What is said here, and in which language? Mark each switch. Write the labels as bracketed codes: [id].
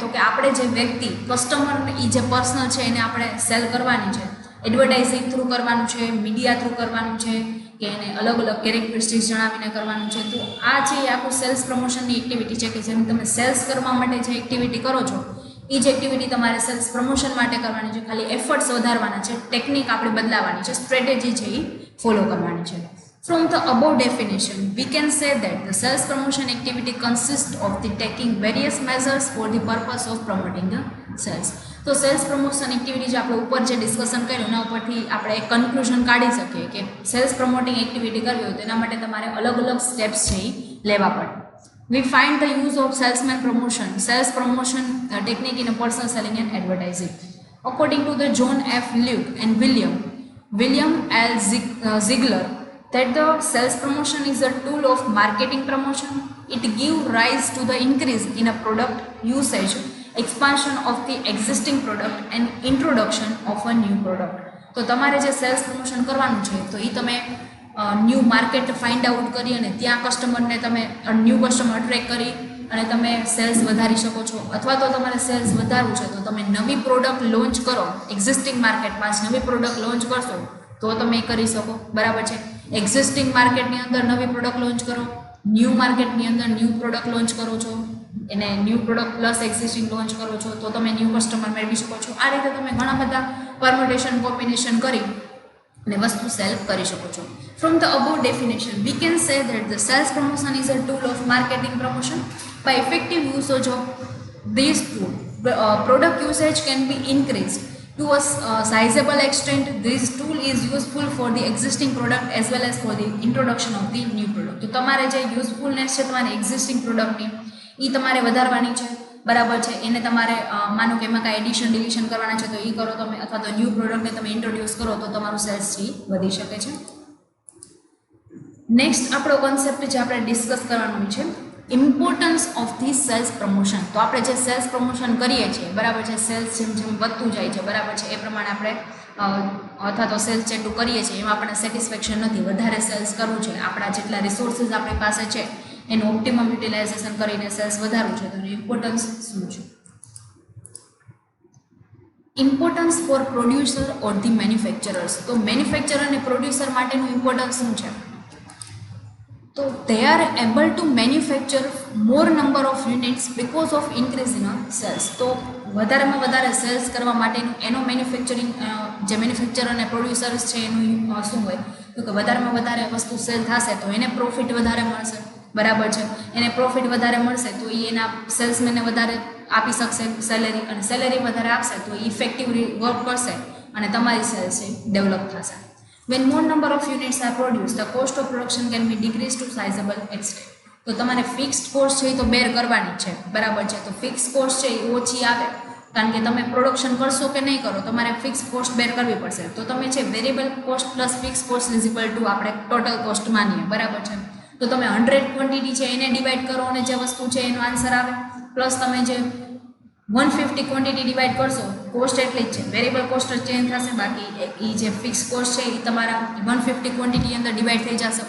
[gu] તો કે આપણે જે વ્યક્તિ કસ્ટમર એ જે પર્સનલ છે એને આપણે સેલ કરવાની છે, એડવર્ટાઇઝિંગ થ્રુ કરવાનું છે, મીડિયા થ્રુ કરવાનું છે, કે એને અલગ અલગ કેરેક્ટરિસ્ટિક્સ જણાવીને કરવાનું છે. તો આ છે એ આખું સેલ્સ પ્રમોશનની એક્ટિવિટી છે કે જેમ તમે સેલ્સ કરવા માટે જે એક્ટિવિટી કરો છો એ જ એક્ટિવિટી તમારે સેલ્સ પ્રમોશન માટે કરવાની છે. ખાલી એફર્ટ્સ વધારવાના છે, ટેકનિક આપણે બદલાવાની છે, સ્ટ્રેટેજી છે એ ફોલો કરવાની છે. [en] From the above definition, we can say that the sales promotion activity consists of the taking various measures for the purpose of promoting the sales. [gu] તો સેલ્સ પ્રમોશન એક્ટિવિટી જે આપણે ઉપર જે ડિસ્કશન કર્યું એના ઉપરથી આપણે એક કન્ક્લુઝન કાઢી શકીએ કે સેલ્સ પ્રમોટિંગ એક્ટિવિટી કરવી હોય તો એના માટે તમારે અલગ અલગ સ્ટેપ્સ છે એ લેવા પડે. [en] We find the use of salesman promotion, sales promotion technique in a personal selling and advertising. According to the John F. Luke and William L. Ziegler, that the sales promotion is a tool of marketing promotion. It gives rise to the increase in a product usage, expansion of the existing product and introduction of a new product. [gu] તો તમારે જે cells promotion કરવાનું છે તો એ તમે new market find out કરી અને ત્યાં કસ્ટમરને તમે ન્યૂ કસ્ટમર અટ્રેક્ટ કરી અને તમે સેલ્સ વધારી શકો છો. અથવા તો તમારે સેલ્સ વધારવું છે તો તમે નવી પ્રોડક્ટ લોન્ચ કરો, એક્ઝિસ્ટિંગ માર્કેટમાં જ નવી પ્રોડક્ટ લોન્ચ કરશો તો તમે એ કરી શકો. બરાબર છે? એક્ઝિસ્ટિંગ માર્કેટની અંદર નવી પ્રોડક્ટ લોન્ચ કરો, ન્યૂ માર્કેટની અંદર ન્યૂ પ્રોડક્ટ લોન્ચ કરો છો, એને new product plus existing launch કરો છો તો તમે ન્યૂ કસ્ટમર મેળવી શકો છો. આ રીતે તમે ઘણા બધા પરમ્યુટેશન કોમ્બિનેશન કરી અને વસ્તુ સેલ કરી શકો છો. [en] From the above definition we can say that the sales promotion is a tool of marketing promotion. By effective usage of this tool product usage can be increased to a sizable extent. This tool is useful for the existing product as well as for the introduction of the new product. [gu] તો તમારે જે યુઝફુલનેસ છે તમારી existing પ્રોડક્ટની એ તમારે વધારવાની છે. બરાબર છે? એને તમારે માનો કે એમાં કાંઈ એડિશન ડિલિશન કરવાના છે તો એ કરો તમે, અથવા તો ન્યૂ પ્રોડક્ટને તમે ઇન્ટ્રોડ્યુસ કરો તો તમારું સેલ્સ છે વધી શકે છે. નેક્સ્ટ આપણો કોન્સેપ્ટ જે આપણે ડિસ્કસ કરવાનું છે [en] Importance of the sales promotion. [gu] તો આપણે જે સેલ્સ પ્રમોશન કરીએ છીએ, બરાબર છે, સેલ્સ જેમ જેમ વધતું જાય છે, બરાબર છે, એ પ્રમાણે આપણે અથવા તો સેલ્સ જેટલું કરીએ છીએ એમાં આપણને સેટિસ્ફેક્શન નથી, વધારે સેલ્સ કરવું છે, આપણા જેટલા રિસોર્સિસ આપણી પાસે છે એનું ઓપ્ટિમમ યુટિલાઇઝેશન કરીને સેલ્સ વધારવું છે. તો એનું ઇમ્પોર્ટન્સ શું છે? [en] Importance for producer or the manufacturers. [gu] તો મેન્યુફેક્ચરર અને પ્રોડ્યુસર માટેનું ઇમ્પોર્ટન્સ શું છે? તો [en] they are able to manufacture more number of units because of increase in sales. [gu] તો વધારેમાં વધારે સેલ્સ કરવા માટેનું એનો મેન્યુફેક્ચરિંગ જે મેન્યુફેક્ચર અને પ્રોડ્યુસર્સ છે એનું શું હોય તો કે વધારેમાં વધારે વસ્તુ સેલ થશે તો એને પ્રોફિટ વધારે મળશે. બરાબર છે? એને પ્રોફિટ વધારે મળશે તો એ એના સેલ્સમેનને વધારે આપી શકશે સેલેરી, અને સેલેરી વધારે આપશે તો એ ઇફેક્ટિવલી વર્ક કરશે અને તમારી સેલ્સ છે ડેવલપ થશે. [en] When more number of units are produced, the cost of production can be decreased to sizable extent. [gu] તો તમારે ફિક્સ્ડ કોસ્ટ છે એ તો બેર કરવાની છે. બરાબર છે? તો ફિક્સ કોસ્ટ છે એ ઓછી આવે કારણ કે તમે પ્રોડક્શન કરશો કે નહીં કરો તમારે ફિક્સ કોસ્ટ બેર કરવી પડશે. તો તમે છે [en] variable cost plus fix cost is equal to [gu] આપણે ટોટલ કોસ્ટ માનીએ. બરાબર છે? તો તમે 100 ક્વોન્ટિટી છે એને ડિવાઈડ કરો અને જે વસ્તુ છે એનો આન્સર આવે, પ્લસ તમે જે 150 ક્વોન્ટિટી ડિવાઈડ કરશો, કોસ્ટ એટલી જ છે, વેરિયેબલ કોસ્ટ જ ચેન્જ થશે, બાકી એ જે ફિક્સ કોસ્ટ છે એ તમારા 150 ક્વોન્ટિટી અંદર ડિવાઈડ થઈ જશે.